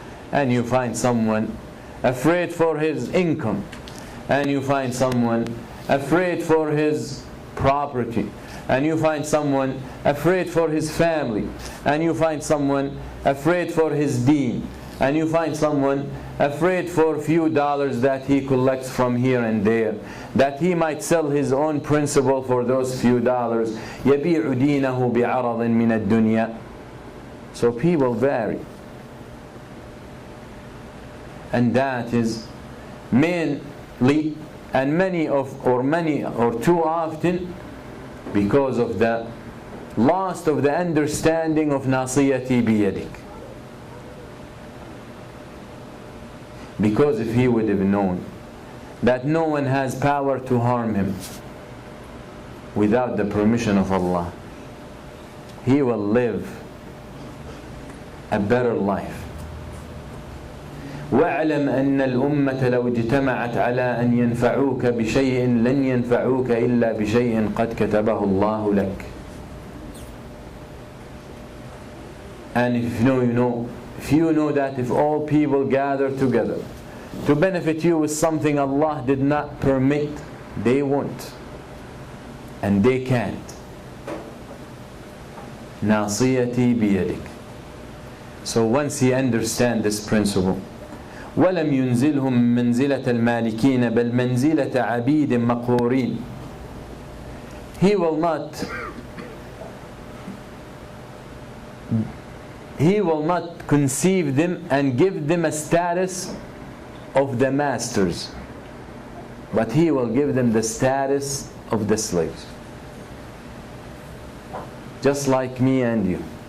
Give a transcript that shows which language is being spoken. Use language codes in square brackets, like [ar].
[en] And you find someone afraid for his income, and you find someone afraid for his property, and you find someone afraid for his family, and you find someone afraid for his deen, and you find someone afraid for a few dollars that he collects from here and there, that he might sell his own principle for those few dollars. [ar] يبيع دينه بعرض من الدنيا. [en] So people vary. And that is mainly and many or too often because of the loss of the understanding of ناصيتي بيدك. Because if he would have known that no one has power to harm him without the permission of Allah, he will live a better life. [ar] واعلم أن الأمة لو اجتمعت على أن ينفعوك بشيء لن ينفعوك إلا بشيء قد كتبه الله لك. [en] And if you know that if all people gather together to benefit you with something Allah did not permit, they won't and they can't. [ar] ناصيتي بيدك. So once he understands this principle, ولم ينزلهم منزلة المالكين بل منزلة عبيد مقهورين. [en] He will not conceive them and give them a status of the masters, but he will give them the status of the slaves, just like me and you.